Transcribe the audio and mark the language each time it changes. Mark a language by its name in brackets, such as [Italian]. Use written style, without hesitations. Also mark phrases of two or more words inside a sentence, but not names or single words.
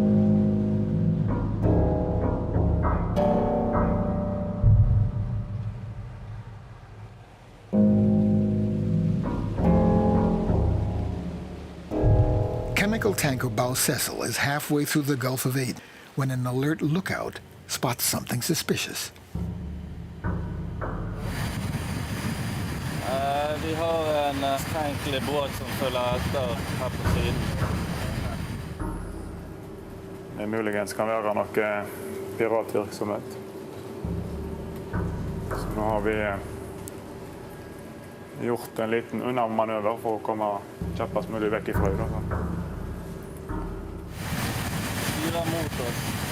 [English] Chemical tanker Bao Cecil is halfway through the Gulf of Aden when an alert lookout spots something suspicious. [Swedish] Vi har en tanklig båt som fyller efter här på sidan. [Norwegian] Det muligens kan være noe piratvirksomhet. Så nå har vi gjort en liten unnamanøver for å komme kjappest mulig vekk ifra det. [Swedish] Styra mot oss.